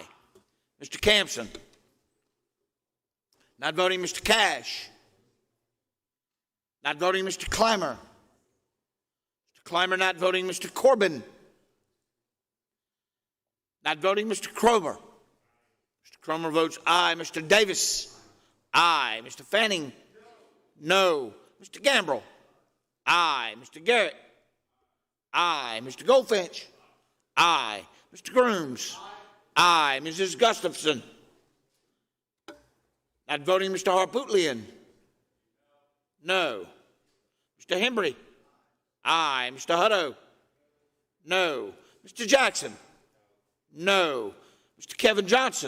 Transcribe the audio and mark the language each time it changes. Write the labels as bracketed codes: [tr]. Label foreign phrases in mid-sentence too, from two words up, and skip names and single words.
[en] Mr. Campson. Not voting, Mr. Cash. Not voting, Mr. Clymer. Mr. Clymer not voting, Mr. Corbin. Not voting, Mr. Cromer. Mr. Cromer votes aye. Mr. Davis. Aye. Mr. Fanning. No. Mr. Gambrell. Aye. Mr. Garrett. Aye. Mr. Goldfinch. Aye. Mr. Grooms. Aye. Mrs. Gustafson. Not voting, Mr. Harpootlian. No. Mr. Hembry. Aye. Mr. Hutto. No. Mr. Jackson. No. Mr. Kevin Johnson.